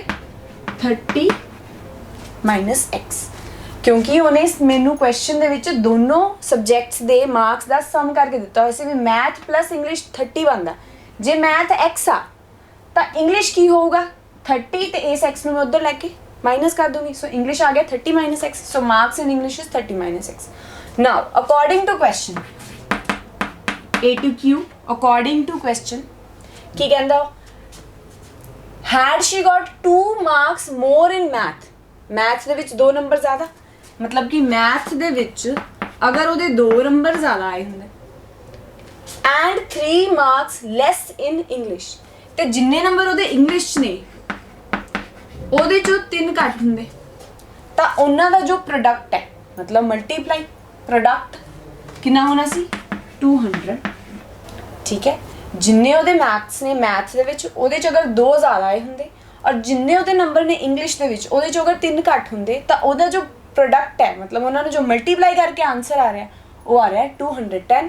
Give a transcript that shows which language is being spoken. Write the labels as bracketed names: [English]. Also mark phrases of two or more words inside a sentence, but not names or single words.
[Punjabi] 30 ਮਾਈਨਸ x, ਕਿਉਂਕਿ ਉਹਨੇ ਮੈਨੂੰ ਕੁਐਸਚਨ ਦੇ ਵਿੱਚ ਦੋਨੋਂ ਸਬਜੈਕਟਸ ਦੇ ਮਾਰਕਸ ਦਾ ਸਮ ਕਰਕੇ ਦਿੱਤਾ ਹੋਇਆ ਸੀ ਵੀ [English] math plus English [Punjabi] 30 ਬਣਦਾ। ਜੇ ਮੈਥ x ਆ ਤਾਂ ਇੰਗਲਿਸ਼ ਕੀ ਹੋਊਗਾ? 30 ਤੇ ਇਸ x ਨੂੰ ਮੈਂ ਉੱਧਰ ਲੈ ਕੇ ਮਾਈਨਸ ਕਰ ਦੂੰਗੀ। ਸੋ ਇੰਗਲਿਸ਼ ਆ ਗਿਆ 30 ਮਾਈਨਸ x। [English] so marks in English is 30 minus x. now according to question A to Q, according to question, [Punjabi] ਕੀ ਕਹਿੰਦਾ? [English] had she got 2 marks more in math, [Punjabi] ਮੈਥ ਦੇ ਵਿੱਚ 2 ਨੰਬਰ ਜ਼ਿਆਦਾ, ਮਤਲਬ ਕਿ ਮੈਥ ਦੇ ਵਿੱਚ ਅਗਰ ਉਹਦੇ 2 ਨੰਬਰ ਜ਼ਿਆਦਾ ਆਏ ਹੁੰਦੇ [English] and 3 marks less in English, [Punjabi] ਤੇ ਜਿੰਨੇ ਨੰਬਰ ਉਹਦੇ ਇੰਗਲਿਸ਼ 'ਚ ਨੇ ਉਹਦੇ 'ਚੋਂ 3 ਘੱਟ ਹੁੰਦੇ, ਤਾਂ ਉਹਨਾਂ ਦਾ ਜੋ ਪ੍ਰੋਡਕਟ ਹੈ, ਮਤਲਬ [English] multiply product [Punjabi] ਕਿੰਨਾ ਹੋਣਾ ਸੀ? 200। ਠੀਕ ਹੈ, ਜਿੰਨੇ ਉਹਦੇ ਮੈਥਸ ਨੇ ਮੈਥਸ ਦੇ ਵਿੱਚ ਉਹਦੇ 'ਚ ਅਗਰ 2 ਜ਼ਿਆਦਾ ਆਏ ਹੁੰਦੇ ਔਰ ਜਿੰਨੇ ਉਹਦੇ ਨੰਬਰ ਨੇ ਇੰਗਲਿਸ਼ ਦੇ ਵਿੱਚ ਉਹਦੇ 'ਚ ਅਗਰ 3 ਘੱਟ ਹੁੰਦੇ, ਤਾਂ ਉਹਦਾ ਜੋ ਪ੍ਰੋਡਕਟ ਹੈ, ਮਤਲਬ ਉਹਨਾਂ ਨੂੰ ਜੋ ਮਲਟੀਪਲਾਈ ਕਰਕੇ ਆਨਸਰ ਆ ਰਿਹਾ ਉਹ ਆ ਰਿਹਾ 210।